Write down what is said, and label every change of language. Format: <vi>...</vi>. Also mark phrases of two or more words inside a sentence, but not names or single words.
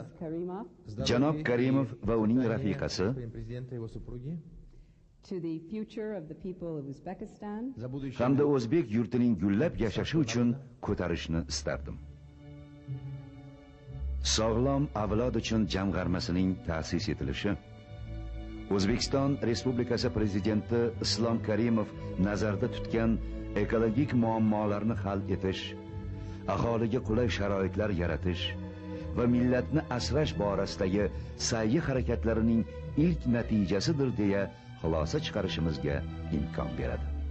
<en>Karimov,</en> <uz>Janob Karimov va uning rafiqasi,</uz> <en>to the future of the people of Uzbekistan,</en> <uz>hamda o'zbek yurtining gullab yashashi uchun ko'tarishni istardim. Sog'lom avlod uchun jamg'armasining ta'sis etilishi, O'zbekiston Respublikasi Prezidenti Islom Karimov nazarda tutgan ekologik muammolarni hal etish, aholiga qulay sharoitlar yaratish va millatni asrash borasidagi sa'yi harakatlarining ilk natijasidir deya xulosa chiqarishimizga imkon beradi.</uz>